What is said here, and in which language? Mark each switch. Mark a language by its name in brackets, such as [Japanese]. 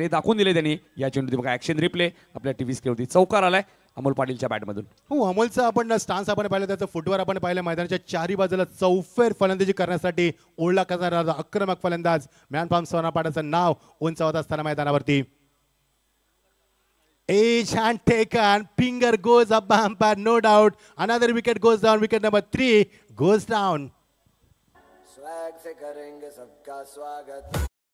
[Marathi] हे दाखवून दिले त्यांनी या चेंडूत. बघा ॲक्शन रिप्ले आपल्या टीव्ही स्क्रीनवरती. चौकार आलाय अमोल पाटीलच्या बॅटमधून. हो, अमोलचा आपण स्टान्स आपण पाहिलं, त्याचं फुटवर आपण पाहिलं. मैदानाच्या चारी बाजूला चौफेर फलंदाजी करण्यासाठी ओळला करणारा आक्रमक फलंदाज मॅन फ्रॉम सोनापाडाचं नाव उंचावत असताना मैदानावरती. [English] Edge and taken, finger goes up by umpire, no doubt. Another wicket goes down, wicket number 3 goes down. [Hindi] Swag से करेंगे सबका स्वागत.